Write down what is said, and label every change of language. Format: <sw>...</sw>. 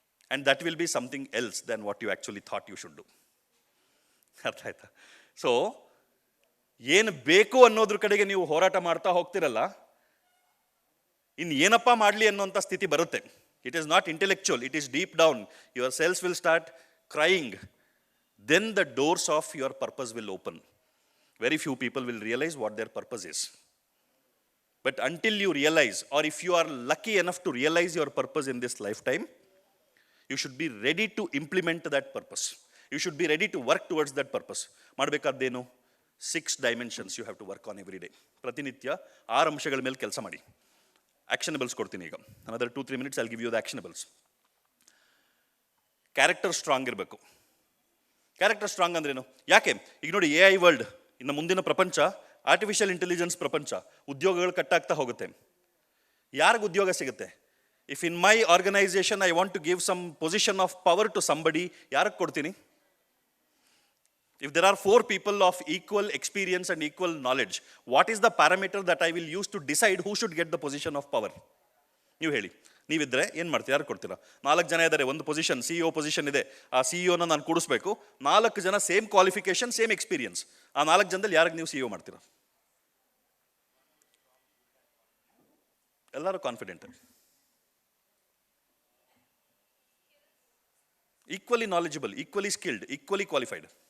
<en>And that will be something else then what you actually thought you should do.</en> <kn>ಅರ್ಥ ಆಯ್ತಾ? So ಏನು ಬೇಕು ಅನ್ನೋದ್ರ ಕಡೆಗೆ ನೀವು ಹೋರಾಟ ಮಾಡ್ತಾ ಹೋಗ್ತಿರಲ್ಲ, ಇನ್ನು ಏನಪ್ಪ ಮಾಡಲಿ ಅನ್ನೋಂಥ ಸ್ಥಿತಿ ಬರುತ್ತೆ.</kn> <en>It is not intellectual, it is deep down. Your cells will start crying. Then the doors of your purpose will open. Very few people will realize what their purpose is. But until you realize, or if you are lucky enough to realize your purpose in this lifetime, you should be ready to implement that purpose. You should be ready to work towards that purpose.</en> <kn>ಮಾಡಬೇಕಾದ್ದೇನು?</kn> <en>6 dimensions you have to work on every day.</en> <kn>ಪ್ರತಿನಿತ್ಯ 6 ಅಂಶಗಳ ಮೇಲೆ ಕೆಲಸ ಮಾಡಿ.</kn> <en>Actionables ಕೊಡ್ತೀನಿ ಈಗ. Another 2-3 minutes I'll give you the actionables.</en> <kn>Character strong ಇರಬೇಕು. Character strong ಅಂದ್ರೇನು? ಯಾಕೆ? ಈಗ ನೋಡಿ, AI ವರ್ಲ್ಡ್, ಇನ್ನು ಮುಂದಿನ ಪ್ರಪಂಚ ಆರ್ಟಿಫಿಷಿಯಲ್ ಇಂಟೆಲಿಜೆನ್ಸ್ ಪ್ರಪಂಚ. ಉದ್ಯೋಗಗಳು ಕಟ್ಟಾಗ್ತಾ ಹೋಗುತ್ತೆ. ಯಾರಿಗೆ ಉದ್ಯೋಗ ಸಿಗುತ್ತೆ?</kn> <en>if in my organisation I want to give some position of power to somebody,</en> <kn>ಯಾರಿಗೆ ಕೊಡ್ತೀನಿ?</kn> <en>If there are 4 people of equal experience and equal knowledge, what is the parameter that I will use to decide who should get the position of power?</en> <kn>ನೀವು ಹೇಳಿ. ನೀವಿದ್ರೆ ಏನು ಮಾಡ್ತೀರಾ? ಯಾರು ಕೊಡ್ತೀರಾ? 4 ಜನ ಇದ್ದಾರೆ, ಒಂದು ಪೊಸಿಷನ್, CEO ಪೊಸಿಷನ್ ಇದೆ. ಆ CEO ನಾನು ಕೂಡಿಸ್ಬೇಕು. 4 ಜನ ಸೇಮ್ ಕ್ವಾಲಿಫಿಕೇಶನ್, ಸೇಮ್ ಎಕ್ಸ್ಪೀರಿಯನ್ಸ್. ಆ 4 ಜನದಲ್ಲಿ ಯಾರಿಗೆ ನೀವು CEO ಮಾಡ್ತೀರಾ?</kn> <en>ಎಲ್ಲರೂ confident, equally knowledgeable, equally skilled, equally qualified.</en>